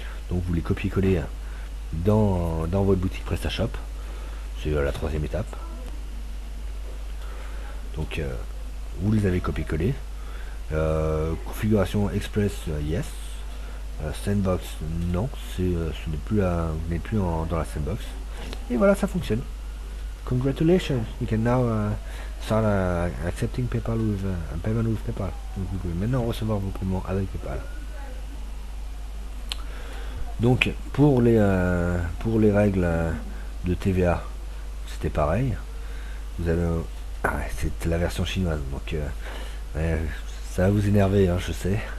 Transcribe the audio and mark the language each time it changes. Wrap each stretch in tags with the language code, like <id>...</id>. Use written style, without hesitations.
<fr>Donc vous les copiez-coller dans votre boutique PrestaShop. C'est la troisième étape. Donc vous les avez copié-collés. Configuration Express, yes. Sandbox, non. Ce n'est plus vous n'êtes plus dans la sandbox. Et voilà, ça fonctionne.</fr> <en>Congratulations, you can now start accepting PayPal with payment with PayPal.</en> <fr>Donc vous pouvez maintenant recevoir vos paiements avec PayPal. Donc pour les règles de TVA, c'était pareil. Vous avez c'est la version chinoise, donc ça va vous énerver, hein, je sais.</fr>